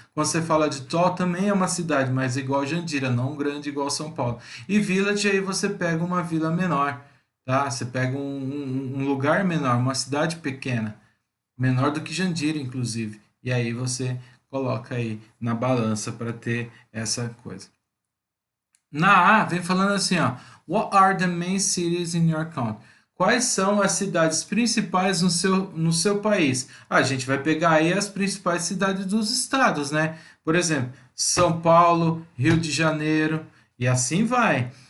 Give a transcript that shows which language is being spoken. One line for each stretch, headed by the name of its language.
Portuguese: Quando você fala de tall também é uma cidade, mas igual Jandira, não grande igual São Paulo. E village aí você pega uma vila menor, tá? Você pega um lugar menor, uma cidade pequena, menor do que Jandira, inclusive. E aí você coloca aí na balança para ter essa coisa. Na A, vem falando assim, ó.
English: What are the main cities in your country?
Portuguese: Quais são as cidades principais no seu país? A gente vai pegar aí as principais cidades dos estados, né? Por exemplo, São Paulo, Rio de Janeiro e assim vai.